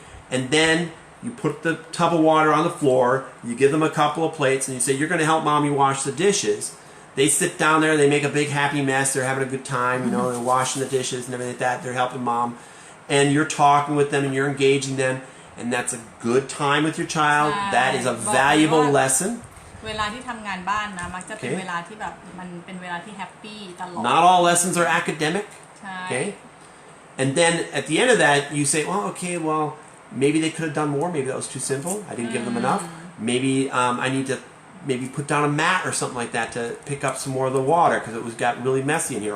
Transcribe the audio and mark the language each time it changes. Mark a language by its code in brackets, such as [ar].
[en] And then you put the tub of water on the floor, you give them a couple of plates, and you say, you're going to help mommy wash the dishes. They sit down there, they make a big happy mess, they're having a good time, they're washing the dishes and everything like that, they're helping mom. And you're talking with them and you're engaging them, and that's a good time with your child. That is a valuable lesson. [th] เวลาที่ทำงานบ้านนะมักจะเป็นเวลาที่แบบมันเป็นเวลาที่แฮปปี้ตลอด [en] Not all lessons are academic. Okay? And then at the end of that, you say, well, okay, well, maybe they could have done more. Maybe that was too simple. I didn't give them enough. Maybe I need to put down a mat or something like that to pick up some more of the water because it got really messy in here.